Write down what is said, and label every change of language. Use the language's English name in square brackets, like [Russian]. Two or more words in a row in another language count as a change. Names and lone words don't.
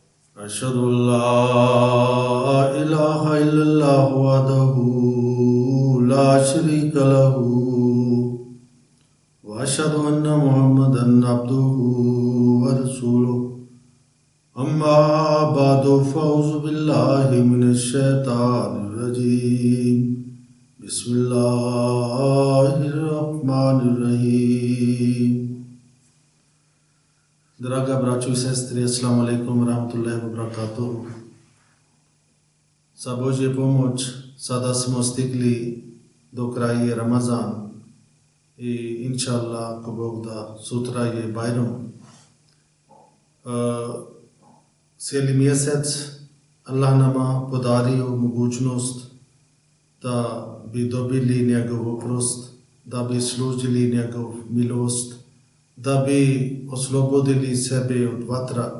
[Arabic] أشهد أن لا إله إلا الله وحده لا شريك له وأشهد أن محمدا عبده ورسوله أما بعد فأعوذ بالله من الشيطان الرجيم بسم الله الرحمن الرحيم. [Bosnian] Draga braćo i sestre, [Arabic] السلام عليكم ورحمة الله وبركاته. [Bosnian] Sa Božje pomoć sada smo stigli do kraja Ramazan i [Arabic] إن شاء الله, [Bosnian] ako Bog da, sutra je Bajram. Cijeli mjesec Allah nama podario mogućnost da bi dobili njegov oprost, da bi služili njegov milost, da bi oslobodili sebe od vatra.